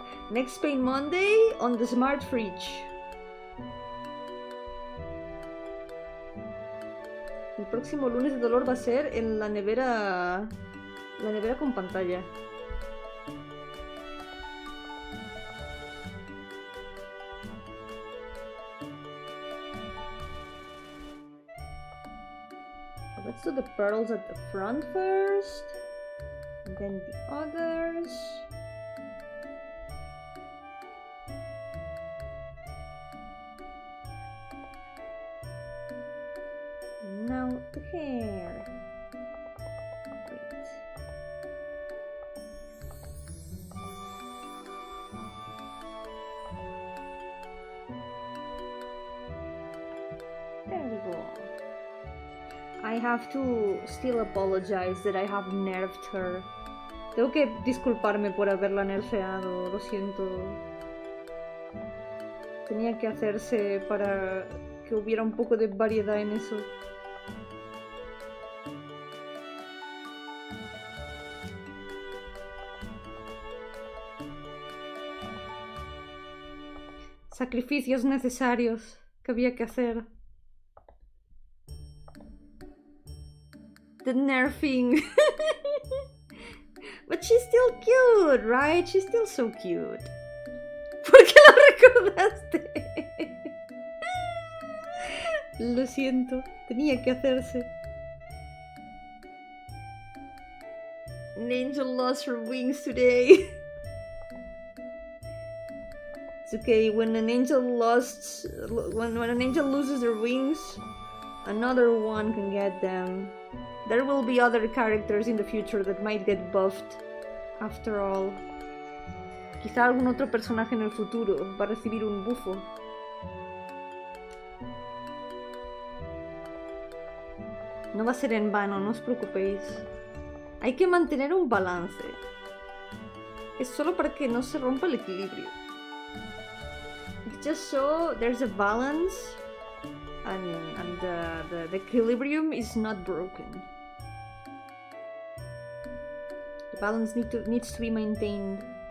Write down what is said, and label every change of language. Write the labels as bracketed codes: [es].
[en] Next Pain Monday on the smart fridge. [es] El próximo lunes de dolor va a ser en la nevera con pantalla. [en] Let's do the pearls at the front first, and then the others. Now the hair. Wait. There we go. I have to still apologize that I have nerfed her. [es] Tengo que disculparme por haberla nerfeado, lo siento. Tenía que hacerse para que hubiera un poco de variedad en eso. Sacrificios necesarios que había que hacer. [en] The nerfing. But she's still cute, right? She's still so cute. [es] ¿Por qué lo recordaste? Lo siento, tenía que hacerse. [en] An angel lost her wings today. It's okay, when an angel loses their wings, another one can get them. There will be other characters in the future that might get buffed, after all. [es] Quizá algún otro personaje en el futuro va a recibir un bufo. No va a ser en vano, no os preocupéis. Hay que mantener un balance. Es solo para que no se rompa el equilibrio. [en] It's just so there's a balance and the equilibrium is not broken. The balance needs to be maintained.